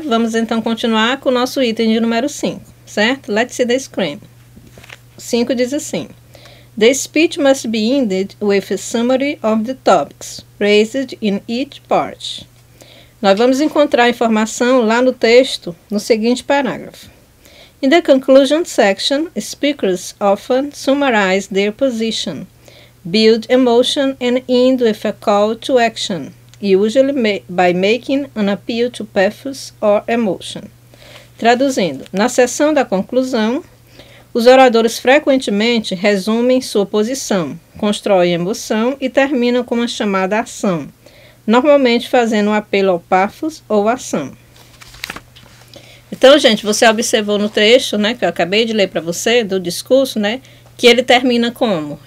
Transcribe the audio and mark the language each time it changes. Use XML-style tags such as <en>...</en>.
<pt>Vamos então continuar com o nosso item de número 5, certo?</pt> <en>Let's see the screen.</en> <pt>5 diz assim:</pt> <en>The speech must be ended with a summary of the topics raised in each part.</en> <pt>Nós vamos encontrar a informação lá no texto, no seguinte parágrafo.</pt> <en>In the conclusion section, speakers often summarize their position, build emotion and end with a call to action, usually by making an appeal to pathos or emotion.</en> <pt>Traduzindo, na seção da conclusão, os oradores frequentemente resumem sua posição, constroem emoção e terminam com uma chamada à ação, normalmente fazendo um apelo ao pathos ou ação. Então, gente, você observou no trecho, né, que eu acabei de ler para você, do discurso, né, que ele termina como?</pt>